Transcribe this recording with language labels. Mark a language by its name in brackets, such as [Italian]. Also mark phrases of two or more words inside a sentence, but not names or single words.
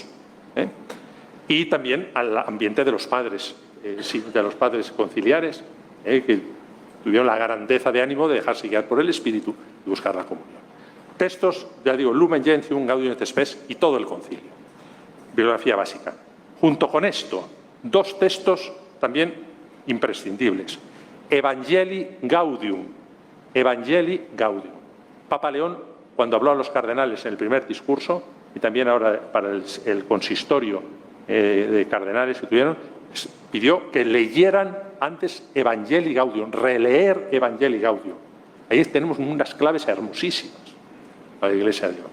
[Spanish] Y también al ambiente de los padres conciliares, que tuvieron la grandeza de ánimo de dejarse guiar por el Espíritu y buscar la comunión. Textos, ya digo, Lumen Gentium, Gaudium et Spes y todo el concilio. Bibliografía básica. Junto con esto, dos textos también imprescindibles. Evangelii Gaudium. Papa León, cuando habló a los cardenales en el primer discurso, y también ahora para el consistorio de cardenales que tuvieron, pidió que leyeran antes Evangelii Gaudium, releer Evangelii Gaudium. Ahí tenemos unas claves hermosísimas para la Iglesia de Dios.